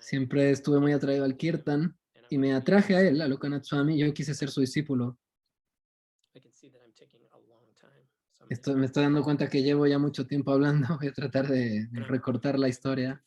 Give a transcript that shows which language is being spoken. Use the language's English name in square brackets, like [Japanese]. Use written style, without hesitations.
[Spanish] Siempre estuve muy atraído al kirtan y me atraje a él, a Lokanath Swami. Yo quise ser su discípulo. [English] I can see that I'm taking a long time. So I'm gonna [Spanish] Me estoy dando cuenta que llevo ya mucho tiempo hablando. Voy a tratar de recortar la historia.